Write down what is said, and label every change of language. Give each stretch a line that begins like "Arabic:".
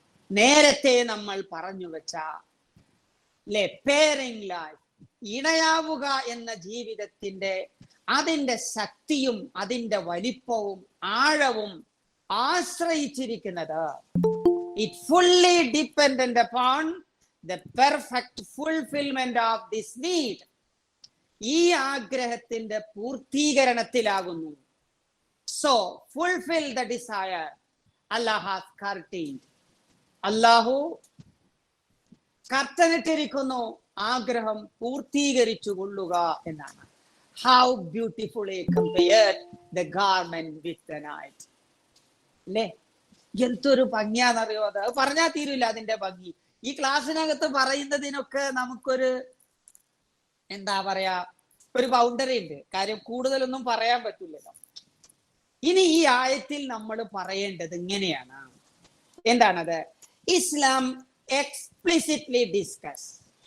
Malayalam: നേരത്തെ നമ്മൾ പറഞ്ഞു വെച്ച പേരിംഗ് ലൈഫ്, ഇണയാവുക എന്ന ജീവിതത്തിന്റെ അതിന്റെ ശക്തിയും അതിന്റെ വലിപ്പവും ആഴവും ആശ്രയിച്ചിരിക്കുന്നത്
English: it fully dependent upon the perfect fulfillment of this need.
Malayalam: ഈ ആഗ്രഹത്തിന്റെ പൂർത്തീകരണത്തിലാകുന്നു.
English: So fulfill the desire Allah has curtained.
Malayalam: അല്ലാഹു കർട്ടനിട്ടിരിക്കുന്നു, ആഗ്രഹം പൂർത്തീകരിച്ചു കൊള്ളുക എന്നാണ്.
English: How beautifully compared the garment with the night.
Malayalam: അല്ലേ? എന്തൊരു ഭംഗിയാണെന്നറിയോ? അത് പറഞ്ഞാൽ തീരില്ല അതിന്റെ ഭംഗി. ഈ ക്ലാസ്സിനകത്ത് പറയുന്നതിനൊക്കെ നമുക്കൊരു എന്താ പറയാ, ഒരു ബൗണ്ടറി ഉണ്ട്. കാര്യം കൂടുതലൊന്നും പറയാൻ പറ്റില്ലല്ലോ. ഇനി ഈ ആയത്തിൽ നമ്മൾ പറയേണ്ടത് ഇങ്ങനെയാണ്. എന്താണത്? ഇസ്ലാം
English: Explicitly discuss.